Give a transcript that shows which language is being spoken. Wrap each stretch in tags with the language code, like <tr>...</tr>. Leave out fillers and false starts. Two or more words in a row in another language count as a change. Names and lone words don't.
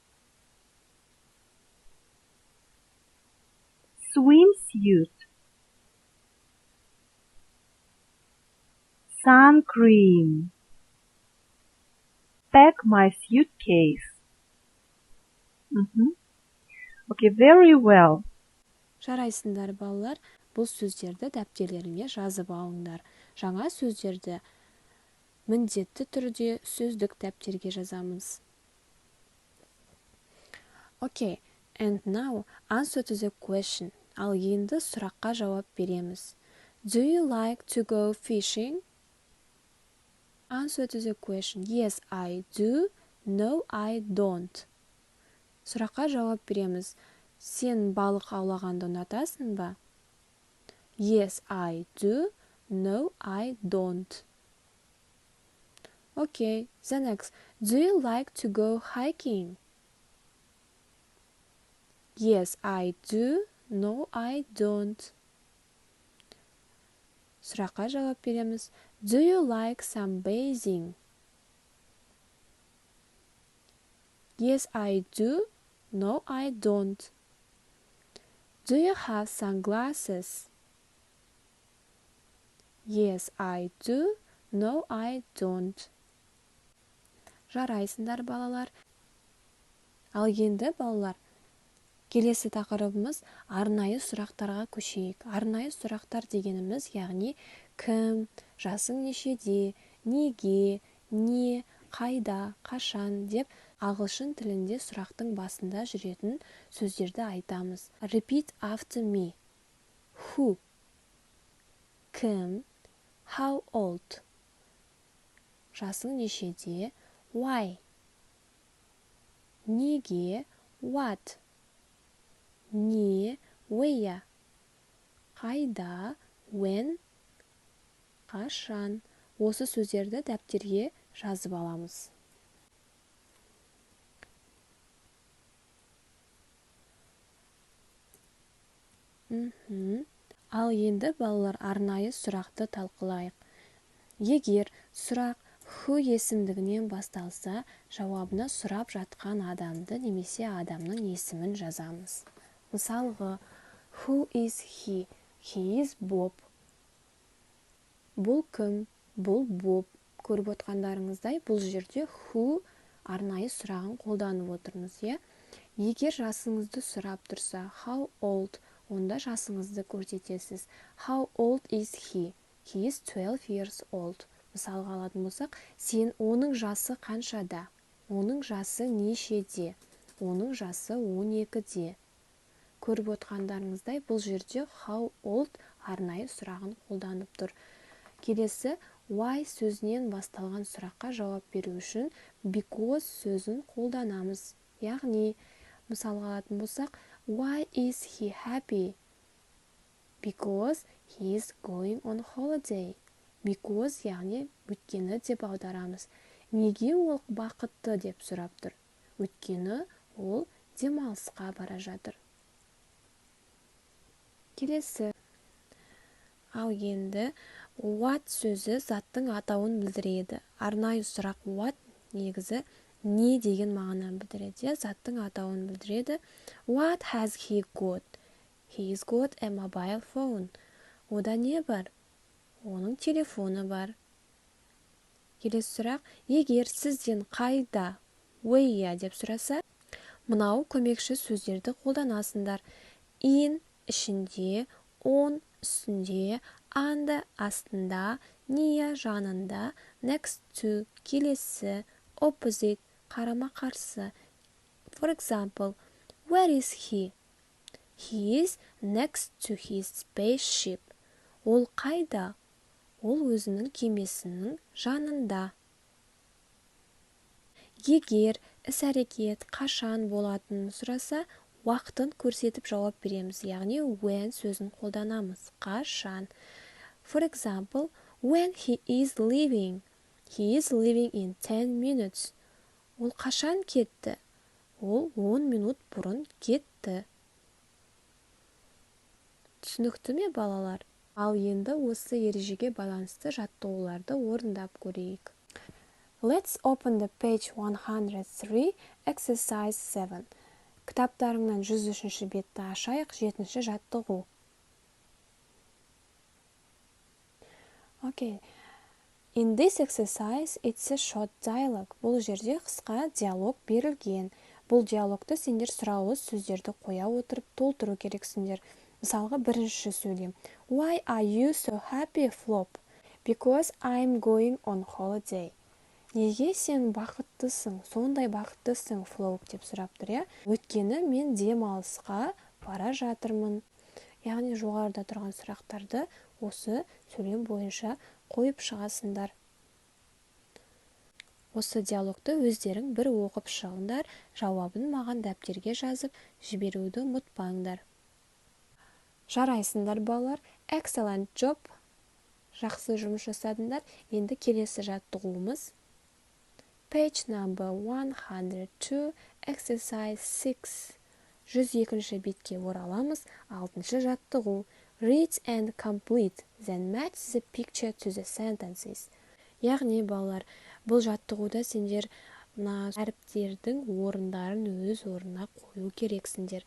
<en>Swimsuit. Sun cream. Pack my suitcase. Okay, very well.</en> <kk>Жарайсыңдар балалар, бұл сөздерді дәптерлеріңе жазып алыңдар. Жаңа сөздерді міндетті түрде сөздік дәптерге жазамыз.</kk> <en>Okay, and now answer to the question.</en> <kk>Ал енді сұраққа жауап береміз.</kk> <en>Do you like to go fishing? Answer to the question. Yes, I do. No, I don't.</en> <kk>Сұраққа жауап береміз. Сен балық аулағанды ұнатасың ба?</kk> <en>Yes, I do. No, I don't. Okay, the next. Do you like to go hiking? Yes, I do. No, I don't. Сұраққа жауап береміз. Do you like sunbathing? Yes, I do. No, I don't. Do you have sunglasses? Yes, I do. No, I don't.</en> <kk>Жарайсыңдар балалар. Ал енді балалар, келесі тақырыбымыз арнайы сұрақтарға көшейік. Арнайы сұрақтар дегеніміз, яғни кім, жасың нешеде, неге, не, қайда, қашан деп ағылшын тілінде сұрақтың басында жүретін сөздерді айтамыз.</kk> <en>Repeat after me. Who? Кім? How old?</en> <kk>Жасың нешеде? Why? Неге? What? Не? Where? Қайда? When? Қашан? Осы сөздерді дәптерге жазып аламыз. Ал енді балалар арнайы сұрақты талқылайық. Егер сұрақ who есімдігінен басталса, жауабына сұрап жатқан адамды немесе адамның есімін жазамыз. Мысалғы,</kk> <en>who is he? He is Bob.</en> <kk>Бұл кім? Бұл Боб. Көріп отқандарыңыздай, бұл жерде who арнайы сұрағын қолданып отырмыз, иә? Егер жасыңызды сұрап тұрса,</kk> <en>how old,</en> <kk>онда жасыңызды көрсетесіз.</kk> <en>How old is he? He is 12 years old.</en> <kk>Мысалға алатын болсақ, оның жасы қаншада? Оның жасы нешеде? Оның жасы 12-де. Көріп отқандарыңыздай, бұл жерде</kk> <en>how old</en> <kk>арнайы сұрағын қолданып тұр. Келесі, why сөзінен басталған сұраққа жауап беру үшін because сөзін қолданамыз. Яғни, мысалға алатын болсақ,</kk> <en>why is he happy? Because he is going on holiday. Because,</en> <kk>яғни, өйткені деп аударамыз. Неге ол бақытты деп сұрап тұр? Өйткені ол демалысқа бара жатыр. Келесі. Ал енді what сөзі заттың атауын білдіреді. Арнайы сұрақ what негізі не деген мағынаны білдіреді. Заттың атауын білдіреді. What has he got? He's got a mobile phone. Ода не бар? Оның телефоны бар. Келесі сұрақ, егер сізден қайда, where деп сұраса, мынау көмекші сөздерді қолданасыңдар. In ішінде, on үстінде, under астында, near жанында,</kk> <en>next to</en> <kk>келесі, opposite қарама қарсы.</kk> <en>For example, where is he? He is next to his spaceship.</en> <kk>Ол қайда? Ол өзінің кемесінің жанында. Егер іс-әрекет қашан болатынын сұраса, уақытын көрсетіп жауап береміз, яғни when сөзін қолданамыз. Қашан.</kk> <en>For example, when he is leaving. He is leaving in 10 minutes.</en> <kk>Ол қашан кетті? Ол 10 минут бұрын кетті. Түсінікті ме, балалар? Ал енді осы ережеге байланысты жаттығуларды орындап көрейік.</kk> <en>Let's open the page 103, exercise 7.</en> <kk>Кітаптарыңнан 103-ші бетті ашайық, 7-ші жаттығу.</kk> <en>Okay. In this exercise, it's a short dialogue.</en> <kk>Бұл жерде қысқа диалог берілген. Бұл диалогты сендер сұраулы сөздерді қоя отырып толтыру керексіңдер. Мысалға бірінші сөйлем.</kk> <en>Why are you so happy, Flop? Because I'm going on holiday.</en> <kk>Неге сен бақыттысың, сондай бақыттысың, Flop деп сұрап тұр, иә? Өйткені мен демалысқа бара жатырмын. Яғни жоғарыда тұрған сұрақтарды осы сөйлем бойынша қойып шығасыңдар. Осы диалогты өздерің бір оқып шығыңдар, жауабын маған дәптерге жазып жіберуді ұмытпаңдар. Жарайсыңдар, балалар.</kk> <en>Excellent job.</en> <kk>Жақсы жұмыс жасадыңдар. Енді келесі жаттығуымыз.</kk> <en>Page number 102, exercise 6.</en> <kk>102-ші бетке ораламыз. 6-шы жаттығу.</kk> <en>Read and complete, then match the picture to the sentences.</en> <kk>Яғни, балалар, бұл жаттығуда сендер әріптердің орындарын өз орнына қою керексіңдер.</kk>